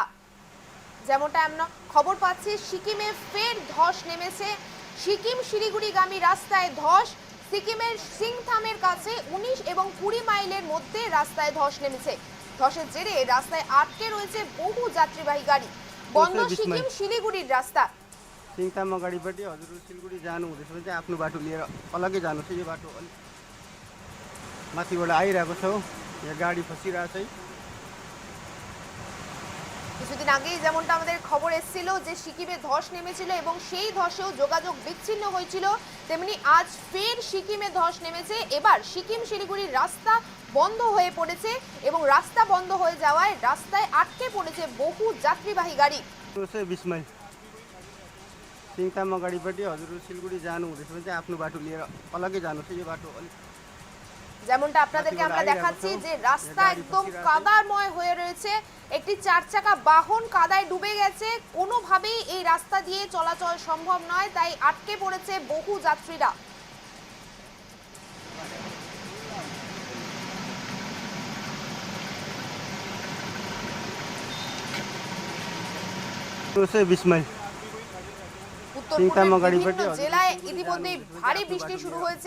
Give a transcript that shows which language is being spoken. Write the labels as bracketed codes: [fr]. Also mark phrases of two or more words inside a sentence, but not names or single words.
[bn] যেমনটা আমরা খবর পাচ্ছি, সিকিমে ফের ধস নেমেছে। সিকিম শিলিগুড়িগামী রাস্তায় ধস। সিকিমের সিংথামের কাছে 19 এবং 20 মাইলের মধ্যে রাস্তায় ধস নেমেছে। ধসের জেরে রাস্তায় আটকে রয়েছে বহু যাত্রীবাহী गाडी। বন্ধ সিকিম শিলিগুড়ির রাস্তা। [ne] सिङताममा गाडीपट्टि हजुर सिलगढी जानु हुँदैछ भने चाहिँ आफ्नो बाटो लिएर अलग्गै जानुहोस्। यो बाटो अलि माथिबाट आइरहेको छ, यहाँ गाडी फसिरहेको छ। [bn] কিছুদিন আগেই যেমনটা আমাদের খবর এসেছিল যে সিকিমে ধস নেমেছিল এবং সেই ধসেও যোগাযোগ বিচ্ছিন্ন হয়েছিল, তেমনি আজ ফের সিকিমে ধস নেমেছে। এবার সিকিম শিলিগুড়ির রাস্তা বন্ধ হয়ে পড়েছে এবং রাস্তা বন্ধ হয়ে যাওয়ায় রাস্তায় আটকে পড়েছে বহু যাত্রীবাহী গাড়ি। [ne] 20 মাইল सिङताममा गाडीपट्टि हजुर सिलगढी जानु हुँदैछ भने चाहिँ आफ्नो बाटो लिएर अलग्गै जानुहोस्। यो बाटो अलि [bn] যেমনটা আপনাদেরকে আমরা দেখাচ্ছি যে রাস্তা একদম কাদাময় হয়ে রয়েছে। একটি 4 চাকা বাহন কাদায় ডুবে গেছে। কোনোভাবেই এই রাস্তা দিয়ে চলাচল সম্ভব নয়, তাই আটকে পড়েছে বহু যাত্রীরা। উত্তরপূর্বের বিভিন্ন জেলায় ইতিমধ্যে ভারী বৃষ্টি শুরু হয়েছে।